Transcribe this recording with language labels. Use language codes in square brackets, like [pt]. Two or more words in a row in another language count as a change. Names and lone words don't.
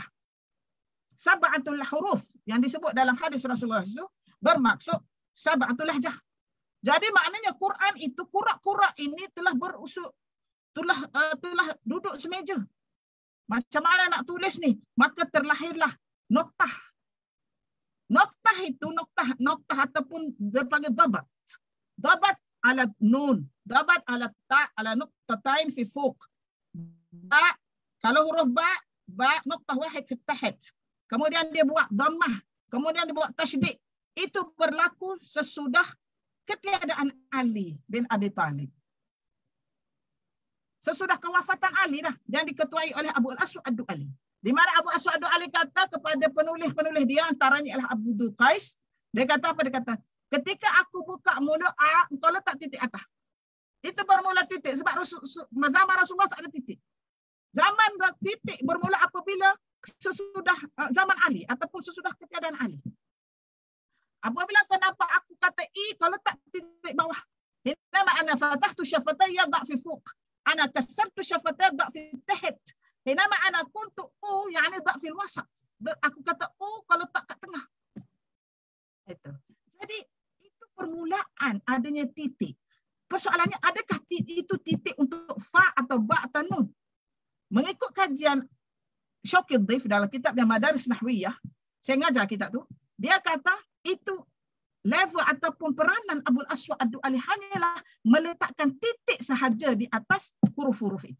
[ar] سبعة الحروف [ms] yang disebut dalam hadis Rasulullah itu bermaksud [ar] سبعة اللهجة. [ms] Jadi maknanya Quran itu qurra ini telah telah duduk semeja. Macam mana nak tulis ni? Maka terlahirlah noktah. Noktah itu noktah ataupun dipanggil dabat. [ar] ضبط على نون، ضبط على تاء، على نقطتين في فوق. [ms] Ba, kalau huruf ba noktah [ar] واحد في تحت. [ms] Kemudian dia buat dhammah, kemudian dia buat tasydid. Itu berlaku sesudah ketiadaan Ali bin Abi Thalib. Sesudah kewafatan Ali dah, yang diketuai oleh Abu al-Aswad ad-Du'ali. Di mana Abu Aswad ad-Du'ali kata kepada penulis-penulis dia, antaranya adalah Abu Qais, dia kata apa? Dia kata, ketika aku buka mulut A, engkau letak titik atas. Itu bermula titik, sebab zaman Rasulullah tak ada titik. Zaman titik bermula apabila sesudah zaman Ali, ataupun sesudah ketiadaan Ali. Apabila kau nampak aku kata I, kau letak titik bawah. [ar] حين أنا فتحت شفتي يضع في فوق. أنا كسرت شفتي يضع في تحت. حين أنا كنت U، يعني يضع في وسط. [ms] Aku kata U, kau letak kat tengah. Itu. Jadi itu permulaan adanya titik. Persoalannya, adakah itu titik untuk fa atau ba atau nun? Mengikut kajian Syauqi Dhaif dalam kitab yang Madaris Nahwiyah, saya ngajar kitab tu, dia kata itu level ataupun peranan Abul Aswad ad-Du'ali hanyalah meletakkan titik sahaja di atas huruf-huruf itu.